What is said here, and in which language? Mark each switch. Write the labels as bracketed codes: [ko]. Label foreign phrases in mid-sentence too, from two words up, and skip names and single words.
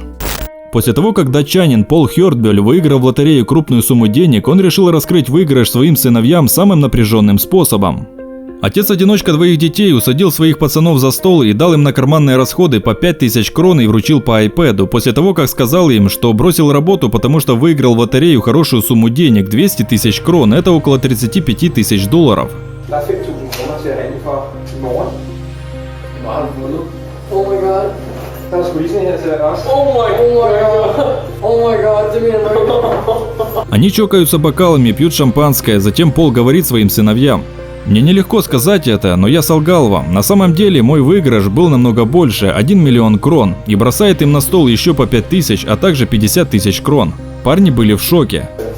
[ru] После того, как датчанин Пол Хёртбюль выиграл в лотерею крупную сумму денег, он решил раскрыть выигрыш своим сыновьям самым напряженным способом. Отец-одиночка 2 детей усадил своих пацанов за стол и дал им на карманные расходы по 5000 крон и вручил по iPad, после того, как сказал им, что бросил работу, потому что выиграл в лотерею хорошую сумму денег – 200 000 крон, это около $35 000. [da] Der er 5.000 kroner til at handle for i morgen. Hvor har du vundet? [en] Oh my god. [da] Der er sgu lige sådan her til dig også. [en] Oh my god. Oh my god, [da] det mener du ikke. [ru] Они чокаются бокалами, пьют шампанское, затем Пол говорит своим сыновьям: Мне нелегко сказать это, но я солгал вам. На самом деле мой выигрыш был намного больше, 1 миллион крон, и бросает им на стол еще по 5000, а также 50 тысяч крон. Парни были в шоке.